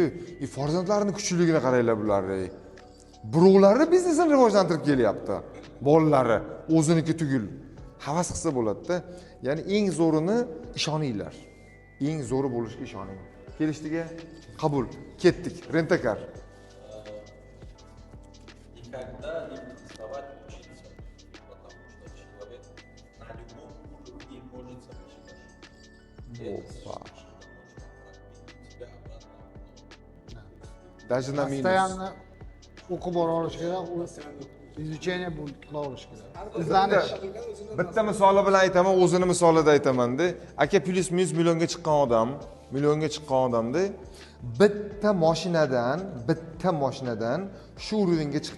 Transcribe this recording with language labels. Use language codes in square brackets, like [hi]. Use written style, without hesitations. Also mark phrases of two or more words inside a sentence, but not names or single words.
[uz] Farzandlarining kuchliligini qaranglar bularni. Birovlari biznesini rivojlantirib kelyapti. Bolalari o'ziniki tugul. Havas qilsa bo'ladi-da. Ya'ni eng zo'rini ishoninglar. Eng zo'ri bo'lishiga ishoning. Kelishdik, qabul. Ketdik. Rentakar. [ru] Никогда не переставать учиться, потому что человек на любом уровне может совершить ошибку. Опа. Тебя обратно. Даже на минус. [uz] Постоянно o'qib borish kerak, u изучение bu qilib kerak. Izlanish. Bitta misoli bilan aytaman, o'zini misolida aytaman-da. Aka [ru] плюс минус [uz] millionga chiqqan odamda bitta mashinadan shu urovingga chiqdi.